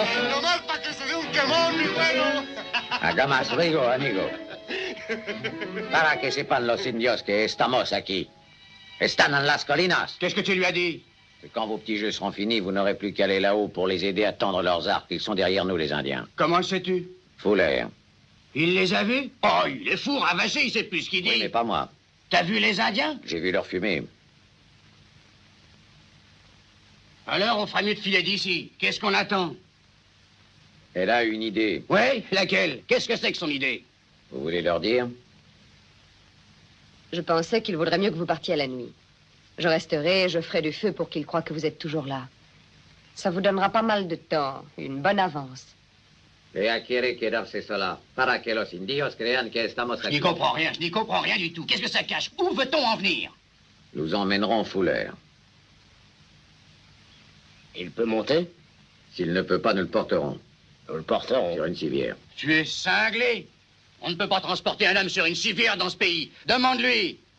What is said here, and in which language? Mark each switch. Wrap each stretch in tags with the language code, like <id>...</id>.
<es>Nomás para que se dé un quemón, mi güero. Haga más ruido, amigo. Para que sepan los indios que estamos aquí. Están en las colinas.</es> <fr>Qu'est-ce que tu lui as dit? Que quand vos petits jeux seront finis, vous n'aurez plus qu'à aller là-haut pour les aider à tendre leurs arcs. Ils sont derrière nous, les Indiens. Comment le sais-tu? Fuller. Il les a vus? Oh, il est fou, ravaché, il sait plus ce qu'il dit. Oui, mais pas moi. T'as vu les Indiens? J'ai vu leur fumée. Alors, on fera mieux de filer d'ici. Qu'est-ce qu'on attend? Elle a une idée. Oui, laquelle? Qu'est-ce que c'est que son idée? Vous voulez leur dire? Je pensais qu'il vaudrait mieux que vous partiez à la nuit. Je resterai et je ferai du feu pour qu'ils croient que vous êtes toujours là. Ça vous donnera pas mal de temps, une bonne avance.</fr> <es>Ella quiere quedarse sola para que los indios crean que estamos</es> <fr>Je</fr> <es>aquí.</es> <fr>n'y comprends rien, je n'y comprends rien du tout. Qu'est-ce que ça cache? Où veut-on en venir? Nous emmènerons Fuller. Il peut monter? S'il ne peut pas, nous le porterons. Nous le porterons. Sur une civière. Tu es cinglé. On ne peut pas transporter un homme sur une civière dans ce pays. Demande-lui.</fr>